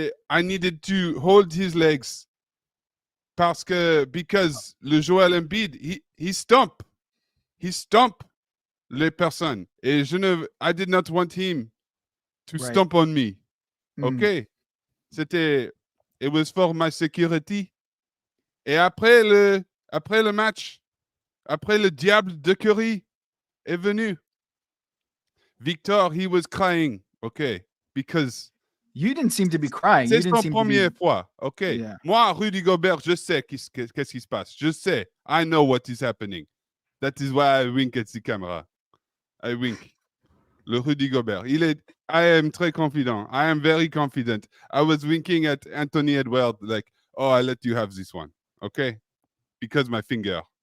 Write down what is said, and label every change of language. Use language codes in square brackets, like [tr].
[en] I needed to hold his legs because le Joel Embiid, he stomp [fr] les personnes. [en] Et I did not want him to stomp on me. Okay. It was for my security. [fr] Et après le match, après le Diable De Curry est venu. [en] Victor, he was crying, okay, because you didn't seem to be crying. [fr] C'est son première fois, okay. [en] Yeah. [fr] Moi, Rudy Gobert, je sais qu'est-ce qui se passe. Je sais. [en] I know what is happening. That is why I wink at the camera. I wink. Le Rudy Gobert. I am très confident. I am very confident. I was winking at Anthony Edwards like, oh, I let you have this one, okay? Because my finger.